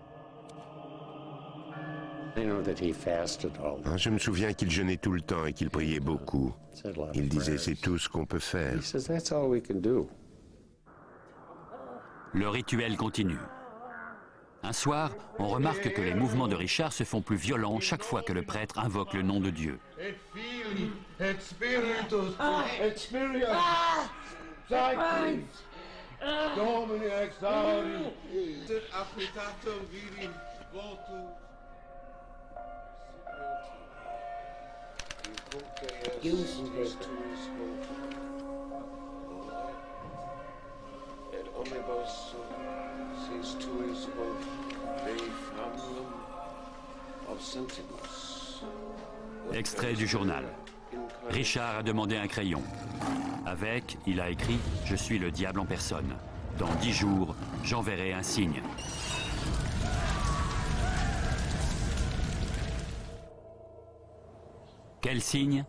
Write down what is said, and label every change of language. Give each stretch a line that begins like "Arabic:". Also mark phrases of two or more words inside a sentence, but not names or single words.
French: Je me souviens qu'il jeûnait tout le temps et qu'il priait beaucoup. Il disait, c'est tout ce qu'on peut faire. Le rituel continue. Un soir, on remarque que les mouvements de Richard se font plus violents chaque fois que le prêtre invoque le nom de Dieu.
Latin: Et Filii, et Spiritus, et Spiritus, Sancti, Domini exaudi, sit appetatum viri votum. Et omnibus sis tuis hoc de famulum obscentibus.
French: Extrait du journal. Richard a demandé un crayon. Avec, il a écrit « Je suis le diable en personne. Dans 10 jours, j'enverrai un signe. » Quel signe?